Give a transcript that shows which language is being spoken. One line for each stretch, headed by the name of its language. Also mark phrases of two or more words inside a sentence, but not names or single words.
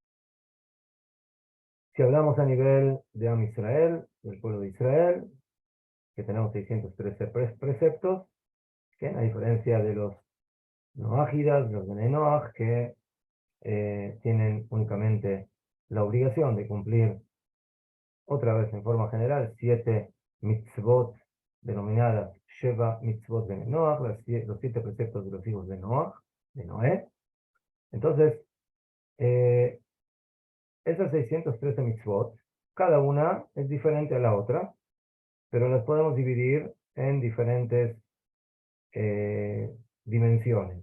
Spanish: Si hablamos a nivel de
Hebrew: עם ישראל,
Spanish: del pueblo de Israel, que tenemos 613 preceptos, que a diferencia de los noágidas, los de Noaj, que tienen únicamente la obligación de cumplir, otra vez en forma general, 7 mitzvot denominadas
Hebrew: שבע מצוות
Spanish: de Noaj, los 7 preceptos de los hijos de Noaj, de Noé. Entonces, esas 613 mitzvot, cada una es diferente a la otra, pero las podemos dividir en diferentes dimensiones.